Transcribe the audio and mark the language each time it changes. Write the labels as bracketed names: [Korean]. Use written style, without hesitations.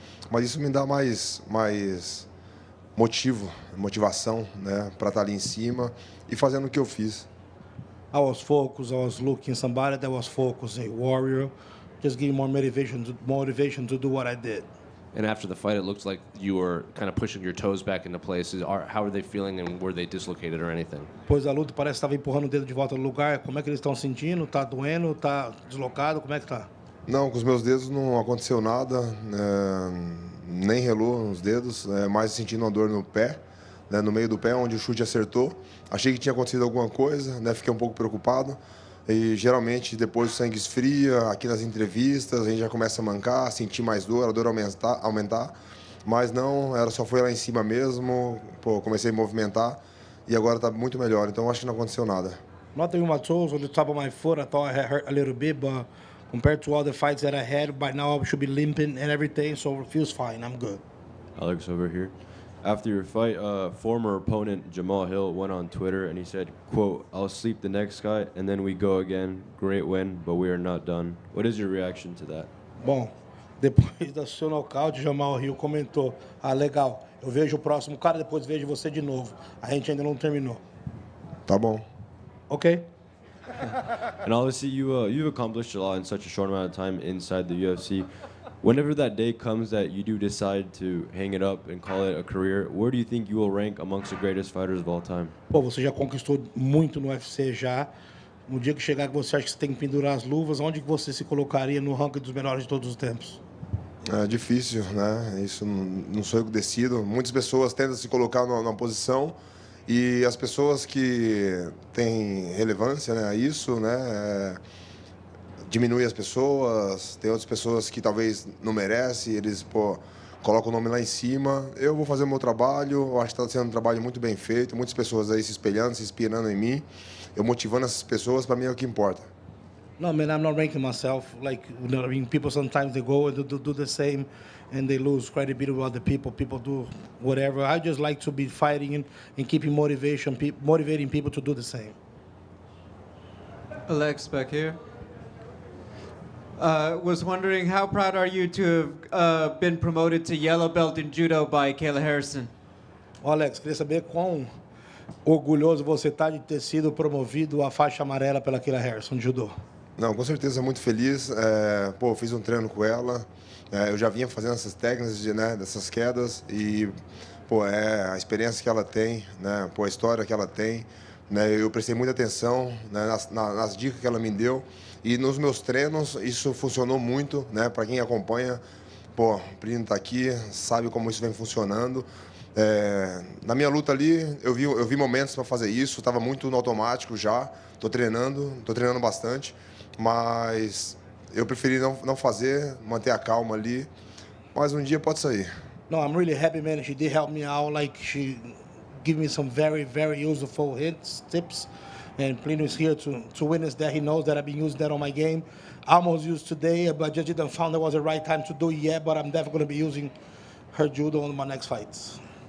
[Portuguese] Mas isso me dá mais motivação, né? Para estar ali em cima e fazendo o que eu fiz. [English] I was focused. I was looking somebody that was focused, a warrior. Just give me more motivation to do what I did. And after the fight, it looks like you were kind of pushing your toes back into place. How are they feeling, and were they dislocated or anything? [Portuguese] Pois a luta parece que estava empurrando o dedo de volta no lugar. Como é que eles estão sentindo? Tá doendo? Tá deslocado? Como é que tá? Não, com os meus dedos não aconteceu nada. Nem relou nos dedos. Mais sentindo uma dor no pé, né, no meio do pé, onde o chute acertou. Achei que tinha acontecido alguma coisa, né? Fiquei um pouco preocupado. E geralmente depois o sangue esfria, aqui nas entrevistas a gente já começa a mancar, sentir mais dor, a dor aumentar. Mas não, só foi lá em cima mesmo, pô, comecei a movimentar e agora está muito melhor, então acho que não aconteceu nada. [English] Nothing in my toes, on the top of my foot, I thought I had hurt a little bit, but compared to all the fights that I had, by now I should be limping and everything, so it feels fine, I'm good. Alex over here. After your fight, former opponent Jamal Hill went on Twitter and he said, quote, "I'll sleep the next guy and then we go again. Great win, but we are not done." What is your reaction to that? [Portuguese] Bom, depois do seu nocaute, Jamal Hill comentou, legal, eu vejo o próximo cara, depois vejo você de novo. A gente ainda não terminou. Tá bom. Ok. [English] And obviously you've accomplished a lot in such a short amount of time inside the UFC. Whenever that day comes that you do decide to hang it up and call it a career, where do you think you will rank amongst the greatest fighters of all time? [Portuguese] Pô, você já conquistou muito no UFC já. No dia que chegar que você acha que você tem que pendurar as luvas, onde que você se colocaria no ranking dos melhores de todos os tempos? É difícil, né? Isso não sou eu que decido. Muitas pessoas tentam se colocar numa posição E as pessoas que têm relevância, né, a isso, né, diminui as pessoas, tem outras pessoas que talvez não merecem, eles colocam o nome lá em cima. Eu vou fazer o meu trabalho, eu acho que está sendo um trabalho muito bem feito, muitas pessoas aí se espelhando, se inspirando em mim, eu motivando essas pessoas, para mim é o que importa. [English] No, man, I'm not ranking myself. Like, you know, I mean, people sometimes they go and do the same, and they lose credibility with other people. People do whatever. I just like to be fighting and keeping motivating people to do the same. Alex, back here. Was wondering, how proud are you to have been promoted to yellow belt in judo by Kayla Harrison? [Portuguese] Alex, queria saber quão orgulhoso você está de ter sido promovido à faixa amarela pela Kayla Harrison de judô. Não, com certeza muito feliz. Fiz um treino com ela. Eu já vinha fazendo essas técnicas dessas quedas e a experiência que ela tem, né? A história que ela tem, né? Eu prestei muita atenção, né, nas dicas que ela me deu e nos meus treinos isso funcionou muito, né? Para quem acompanha, o Plínio está aqui, sabe como isso vem funcionando. Na minha luta ali, eu vi momentos para fazer isso, estava muito no automático já. Estou treinando bastante, mas eu preferi não fazer, manter a calma ali, mas um dia pode sair. [English] No, I'm really happy, man. She did help me out. Like, she gave me some very, very useful tips. And Plínio is here to witness that. He knows that I've been using that on my game. I almost used today, but just didn't found that was the right time to do it yet. But I'm definitely going to be using her judo on my next fights.